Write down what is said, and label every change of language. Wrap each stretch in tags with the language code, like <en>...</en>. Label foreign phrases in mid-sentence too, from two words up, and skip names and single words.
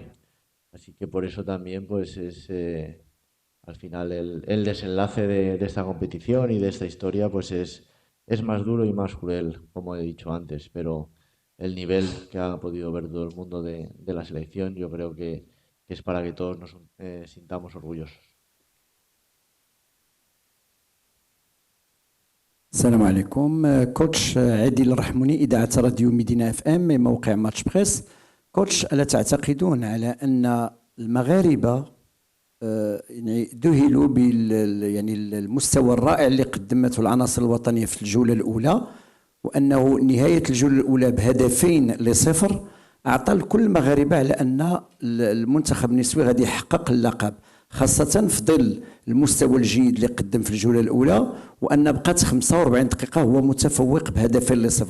<es>Así que por eso también pues es al final el desenlace de esta competición y de esta historia pues es más duro y más cruel, como he dicho antes, pero el nivel que ha podido ver todo el mundo de la selección yo creo que es para que todos nos sintamos orgullosos.</es> <ar>السلام عليكم. كوتش عادل الرحموني إذاعة راديو مدينة اف ام موقع ماتش بريس. كوتش، ألا تعتقدون على أن المغاربة يعني ذهلوا يعني المستوى الرائع اللي قدمته العناصر الوطنية في الجولة الأولى، وأنه نهاية الجولة الأولى ب2-0 أعطى لكل المغاربة على أن المنتخب النسوي غادي يحقق اللقب، خاصة في ظل المستوى الجيد اللي قدم في الجولة الأولى، وأن بقات 45 دقيقة هو متفوق ب2-0.</ar>